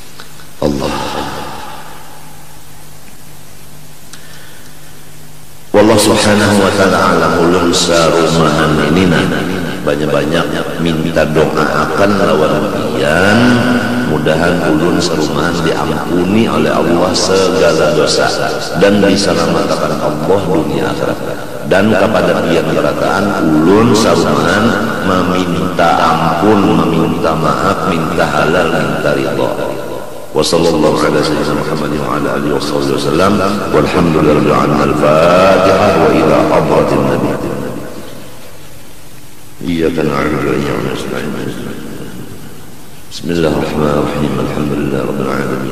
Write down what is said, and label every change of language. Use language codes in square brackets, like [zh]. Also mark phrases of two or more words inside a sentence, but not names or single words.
[bjn] Allah [ar] سبحانه وتعالى [bjn] alam ulun sarumahan inina banyak-banyak minta doa akan lawan pian, mudahan ulun sarumahan diampuni oleh Allah segala dosa dan diselamatkan Allah dunia akhirat. Dan kepada pian berataan ulun sarumahan meminta ampun, meminta maaf, minta halal, minta ridha. [ar] وصلى الله على سيدنا محمد وعلى آله وسلم والحمد لله رب العالمين. الفاتحة وإلى حضرة النبي. إياك نعبد وإياك نستعين. بسم الله الرحمن الرحيم. الحمد لله رب العالمين.